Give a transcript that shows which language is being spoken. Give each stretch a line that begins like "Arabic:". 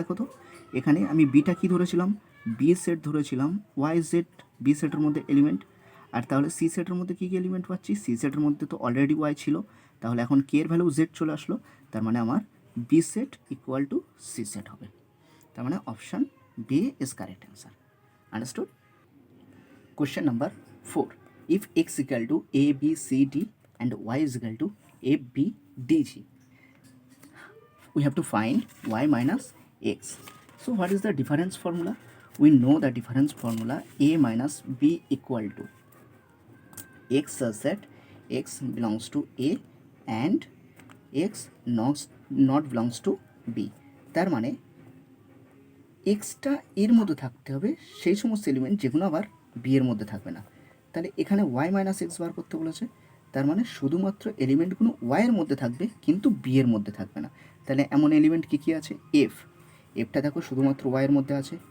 Bangla: দেখো তো এখানে আমি বিটা কি ধরেছিলাম? বি সেট ধরেছিলাম, ওয়াই জেড বি সেটের মধ্যে এলিমেন্ট। আর তাহলে সি সেটের মধ্যে কী কী এলিমেন্ট পাচ্ছি? সি সেটের মধ্যে তো অলরেডি ওয়াই ছিল, তাহলে এখন কে এর ভ্যালু জেড চলে আসলো। তার মানে আমার B set equal to she said হবে। তার মানে option B is correct answer.
English: Understood? Question number 4. If x equal to a b c d and y is equal to a b d g, we have to find y minus x. So what is the difference formula? We know the difference formula: a minus b equal to x such that x belongs to a and x not belongs to b.
Bangla: তার মানে extra এর মধ্যে থাকতে হবে সেই সমস্ত element যেগুলো আবার বি এর মধ্যে থাকবে না। তাহলে এখানে ওয়াই মাইনাস এক্স বার করতে বলেছে, তার মানে শুধুমাত্র এলিমেন্টগুলো ওয়াইয়ের মধ্যে থাকবে কিন্তু বি এর মধ্যে থাকবে না। তাহলে এমন এলিমেন্ট কী কী আছে? এফ, এফটা দেখো শুধুমাত্র ওয়াইয়ের মধ্যে আছে।